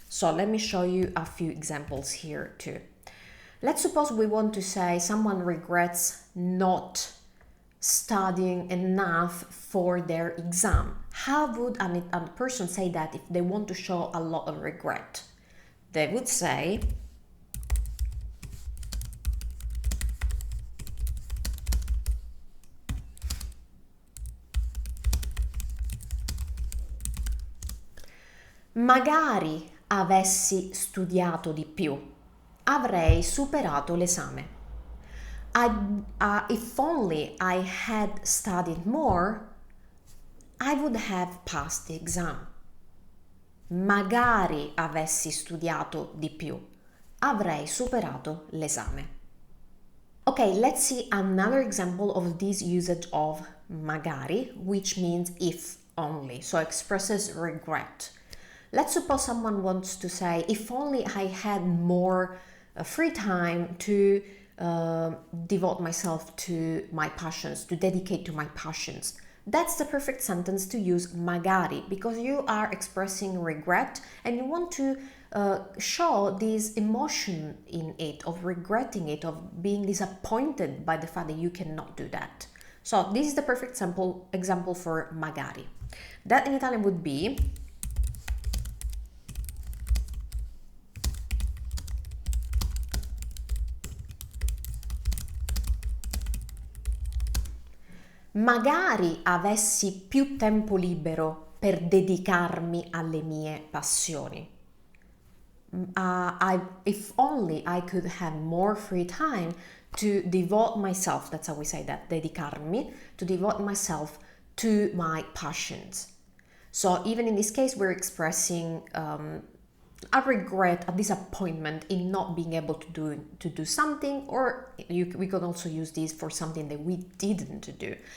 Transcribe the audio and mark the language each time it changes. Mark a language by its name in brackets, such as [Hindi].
[English] So let me show you a few examples here too. Let's suppose we want to say someone regrets not studying enough for their exam. How would a person say that if they want to show a lot of regret? They would say, [Italian] magari avessi studiato di più, avrei superato l'esame. [English] If only I had studied more, I would have passed the exam. [Italian] Magari avessi studiato di più. Avrei superato l'esame. [English] Okay, let's see another example of this usage of magari, which means if only, so expresses regret. Let's suppose someone wants to say, if only I had more free time to devote myself to my passions, to dedicate to my passions. That's the perfect sentence to use magari, because you are expressing regret and you want to show this emotion in it, of regretting it, of being disappointed by the fact that you cannot do that. So this is the perfect example for magari. That in Italian would be [Italian] magari avessi più tempo libero per dedicarmi alle mie passioni. [English] If only I could have more free time to devote myself, that's how we say that, dedicarmi, to devote myself to my passions. So even in this case, we're expressing a regret, a disappointment in not being able to do something, or we could also use this for something that we didn't do.